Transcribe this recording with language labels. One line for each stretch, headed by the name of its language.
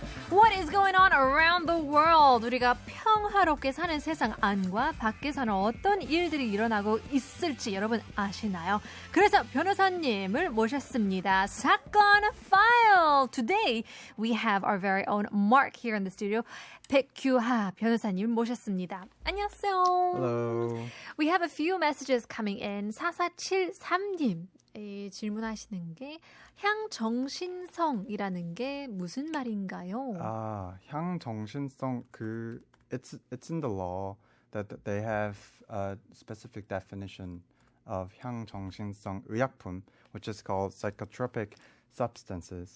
English: What is going on around the world?
Korean: 우리가 평화롭게 사는 세상 안과 밖에서는 어떤 일들이 일어나고 있을지 여러분 아시나요? 그래서 변호사님을 모셨습니다. 사건 File.
English: Today we have our very own Mark here in the studio.
Korean: 백규하 변호사님 모셨습니다. 안녕하세요.
English: Hello. We have a few messages coming in.
Korean: 4473님. 질문하시는 게 향정신성이라는 게 무슨 말인가요?
English: 향정신성 it's in the law that they have a specific definition of 향정신성 의약품, which is called psychotropic substances.